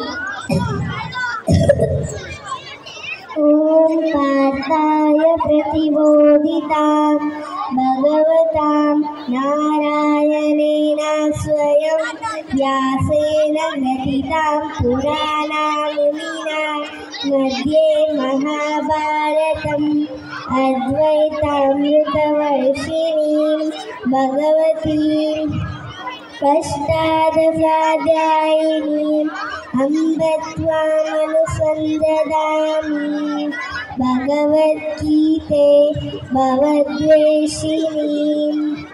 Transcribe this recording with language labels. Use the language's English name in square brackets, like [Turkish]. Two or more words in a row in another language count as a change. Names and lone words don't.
[Sanskrit] ఓం పార్థాయ ప్రతిబోధితాం భగవతాం నారాయణేన స్వయం వ్యాసేన గ్రథితాం పురాణామునినా मध्ये महाभारतम् अद्वैतामृतवर्षिणीं भगवतीम् अष्टादशाध्यायिनीम् अम्ब त्वामनुसन्दधामि भगवद्गीते भवद्वेषिणीम्।